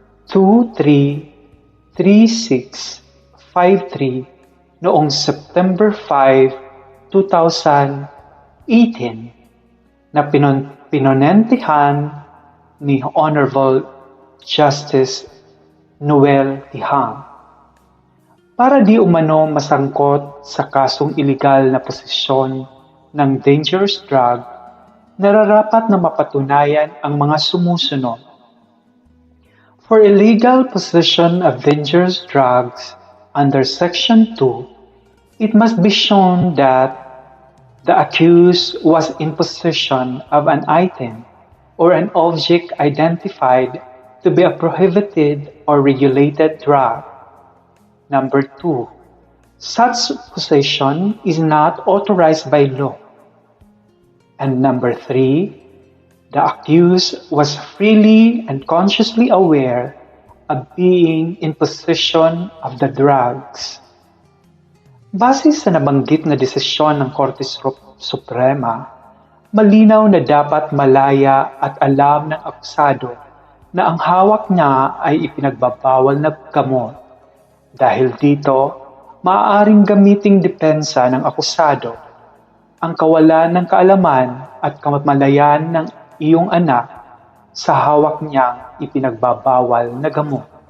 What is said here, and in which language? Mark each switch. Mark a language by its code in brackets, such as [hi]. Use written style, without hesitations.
[tl] 233653 noong September 5, 2018 na pinonentihan ni Honorable Justice Noel Tihang. Para di umano masangkot sa kasong iligal na posesyon ng dangerous drug, nararapat na mapatunayan ang mga sumusunod. [en] For illegal possession of dangerous drugs under Section 2, it must be shown that the accused was in possession of an item or an object identified to be a prohibited or regulated drug. Number 2, such possession is not authorized by law. And number 3, the accused was freely and consciously aware of being in possession of the drugs. [tl] Base sa nabanggit na desisyon ng Korte Suprema, malinaw na dapat malaya at alam ng akusado na ang hawak niya ay ipinagbabawal na gamot. Dahil dito, maaaring gamiting depensa ng akusado ang kawalan ng kaalaman at kamalayan ng iyong anak sa hawak niyang ipinagbabawal na gamot.